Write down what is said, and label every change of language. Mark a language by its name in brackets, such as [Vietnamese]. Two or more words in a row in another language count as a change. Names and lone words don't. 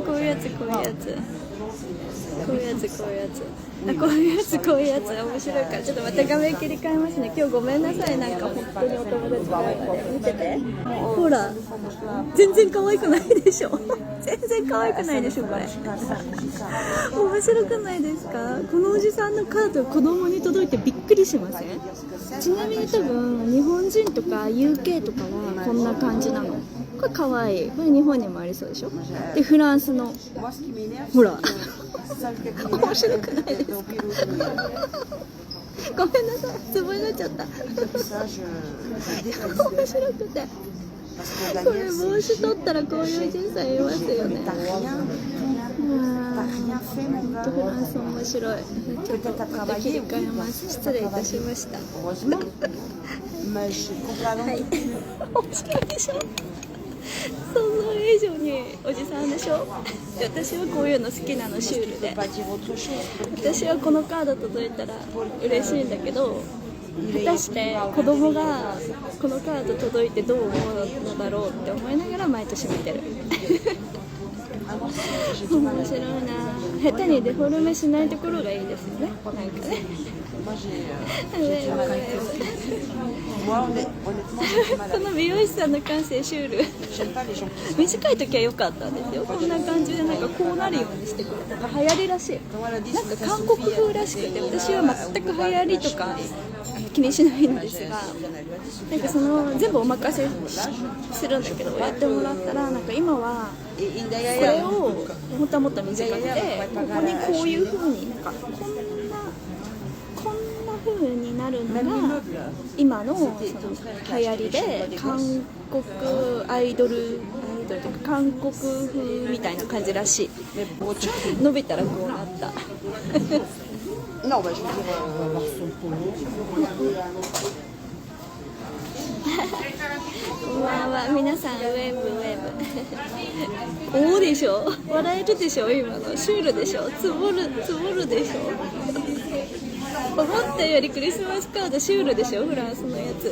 [Japanese] こういうやつ、こういうやつ、こういうやつ、こういうやつ、こういうやつ、こういうやつ面白いから、ちょっとまた画面切り替えますね。今日ごめんなさい、なんか本当にお友達の中で見てて、ほら全然可愛くないでしょ全然可愛くないでしょこれ面白くないですか。このおじさんのカード子供に届いてびっくりしません？ちなみに多分日本人とか UK とかはこんな感じなの。これかわいい。これ日本にもありそうでしょ。でフランスの [French] Moi, ce qui m'énerve, [Japanese] ほら [French] ça, le qui [Japanese] 面白くないですか。 [French] m'énerve, [Japanese] ごめんなさい、つぼになっちゃった。 [French] ça, je déteste. [Japanese] 面白くて、 [French] Parce que [Japanese] これ Daniel, 帽子取ったらこういう人生いますよね。 [French] t'as rien fait, mon [Japanese] フ [French] gars. [Japanese] ランス面白い。ちょっとまた切り替えます。失礼いたしました。 [French] Heureusement. Mais je comprends [Japanese] はい。 [French] pas. [Japanese] 面白いでしょ。想像以上におじさんでしょ。で私はこういうの好きなの、シュールで。 [French] Pas dire autre chose. [Japanese] 私はこのカード届いたら嬉しいんだけど、果たして子供がこのカード届いてどう思うのだろうって思いながら毎年見てる。面白いな。下手にデフォルメしないところがいいですよね。なんかね。 [French] Moi, j'ai. [Japanese] こ [French] Moi, honnêtement, j'ai du mal à. [Japanese] の美容師さんの感性シュール。 [French] J'aime pas les gens qui. [Japanese] 短い時は良かったんですよ。こんな感じでなんかこうなるようにしてくれた。流行りらしい。 [French] Quand elle a dit [Japanese] なんか韓国風らしくて、私は全く流行りとか気にしないんですが、なんかその全部お任せするんだけど、やってもらったらなんか今は [French] Et [Japanese] こ [French] derrière, [Japanese] れをもっともっと短くて、ここにこういう風になんかこんな風になるのが今のその流行りで、韓国アイドルというか韓国風みたいな感じらしい。 [French] mais pour autre chose. [Japanese] 伸びたらこうなった。 [French] Non, bah, je veux dire, avoir son polo. [Japanese] こんばんは、皆さんウェーブウェーブ。おおでしょ、笑えるでしょ、今のシュールでしょ、つぼるでしょ。思ったよりクリスマスカードシュールでしょ、フランスのやつ。